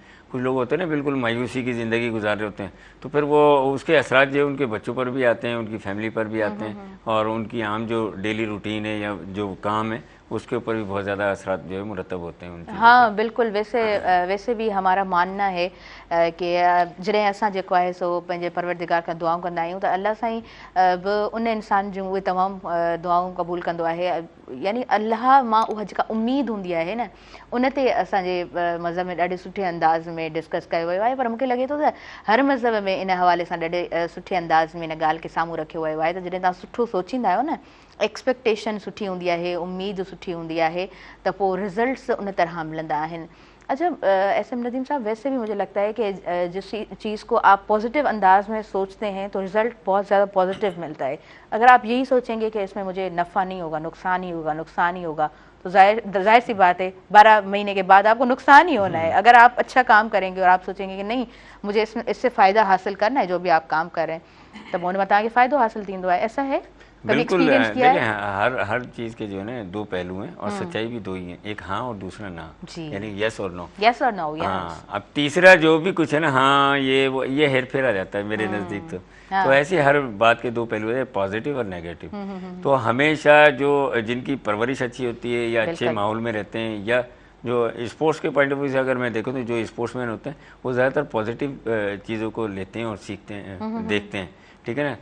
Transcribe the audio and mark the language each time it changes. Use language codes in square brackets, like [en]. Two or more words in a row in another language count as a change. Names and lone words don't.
[ur] کچھ لوگ ہوتے ہیں نا بالکل مایوسی کی زندگی گزار رہے ہوتے ہیں، تو پھر وہ اس کے اثرات جو ان کے بچوں پر بھی آتے ہیں، ان کی فیملی پر بھی آتے ہیں، اور ان کی عام جو [en] daily routine [ur] ہے یا جو کام ہے اس کے اوپر بھی بہت زیادہ اثرات جو ہے مرتب ہوتے ہیں ان کے. ہاں بالکل. ویسے بھی ہمارا ماننا ہے کہ [sd] जॾहिं असां जेको आहे सो पंहिंजे परवरदिगार खां दुआऊं कंदा आहियूं त अल्लाह साईं बि उन इंसान जूं उहे तमामु दुआऊं क़बूल कंदो आहे। यानी अल्लाह मां उहा जेका उमेदु हूंदी आहे न, उन ते असांजे मज़हब में ॾाढे सुठे अंदाज़ में डिस्कस कयो वियो आहे। पर मूंखे लॻे थो त हर मज़हब में इन हवाले सां ॾाढे सुठे अंदाज़ में इन ॻाल्हि खे साम्हूं रखियो वियो आहे त जॾहिं तव्हां सुठो सोचींदा आहियो न, एक्सपेक्टेशन सुठी हूंदी आहे, उम्मीद सुठी हूंदी आहे, त पोइ रिज़ल्ट्स उन तरह मिलंदा आहिनि। [ur] اچھا ایس ایم ندیم صاحب، ویسے بھی مجھے لگتا ہے کہ جس چیز کو آپ پازیٹو انداز میں سوچتے ہیں تو رزلٹ بہت زیادہ پازیٹو ملتا ہے. اگر آپ یہی سوچیں گے کہ اس میں مجھے نفع نہیں ہوگا، نقصان ہی ہوگا، نقصان ہی ہوگا، تو ظاہر سی بات ہے 12 مہینے کے بعد آپ کو نقصان ہی ہونا ہے. اگر آپ اچھا کام کریں گے اور آپ سوچیں گے کہ نہیں مجھے اس سے فائدہ حاصل کرنا ہے، جو بھی آپ کام کر رہے ہیں، تب [sd] उन में तव्हांखे फ़ाइदो हासिल थींदो आहे। [ur] ایسا ہے? بالکل ایکسپیرینس کیا دیکھیے, ہے? ہر چیز کے جو ہے نا دو پہلو ہیں اور سچائی بھی دو ہی ہیں، ایک ہاں اور دوسرا نا, جی. یعنی یس اور نو. یس اور نو? ہاں، اب تیسرا جو بھی کچھ ہے نا، ہاں یہ ہیر پھیر آ جاتا ہے میرے نزدیک تو. ہاں. تو ایسے ہر بات کے دو پہلو ہے، پازیٹو اور نیگیٹو۔ تو ہمیشہ جو جن کی پرورش اچھی ہوتی ہے یا اچھے ماحول میں رہتے ہیں، یا جو اسپورٹس کے [en] point of view [ur] سے اگر میں دیکھوں تو جو اسپورٹس مین ہوتے ہیں وہ زیادہ تر پازیٹو چیزوں کو لیتے ہیں اور سیکھتے ہیں، دیکھتے ہیں، ٹھیک ہے نا.